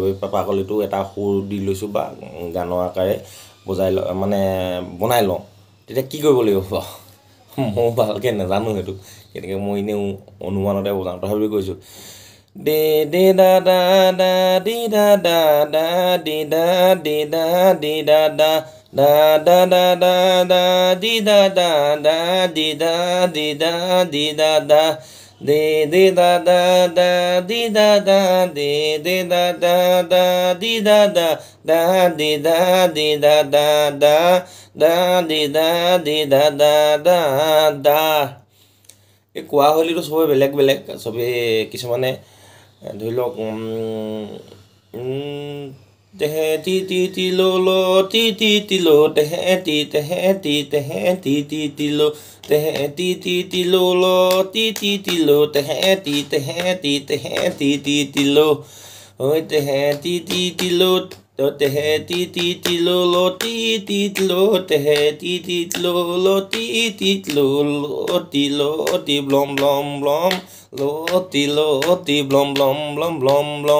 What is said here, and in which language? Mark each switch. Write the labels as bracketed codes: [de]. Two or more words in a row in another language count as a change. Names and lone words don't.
[as] এই পেপাৰকলিটো এটা সুৰ দি লৈছোঁ বা গানৰ আকাৰে বনাই লওঁ, তেতিয়া কি কৰিব লাগিব বাৰু? ময়ো ভালকৈ নাজানো সেইটো, গতিকে মই এনেই অনুমানতে বজাওঁ, তথাপিও কৈছোঁ। দে দে দা দা দা দি দা দা দা দি দা দি দা দি দা দা da da da da da di da da da di da di da di da da de de da da da di da da de de da da da di da da da di da di da da da da di da di da da da da এই কোৱা শৈলীটো চবেই বেলেগ বেলেগ। চবেই কিছুমানে ধৰি লওক তেহে টি টি টি লো লো টি টি টি লো তেহে টি তেহে টি তেহে টি টি টি লো তেহে টি টি টি লো লো টি টি টি লো তেহে টি তেহে টি তেহে টি টি টি লো ঐ তেহে টি টি টি লো তেহে টি টি টি লো লো টি টি টি লো তেহে টি টি লো লো টি টি লো লো টি ব্লম ব্লম ব্লম লো টি ব্লম ব্লম ব্লম ব্লম ব্লম।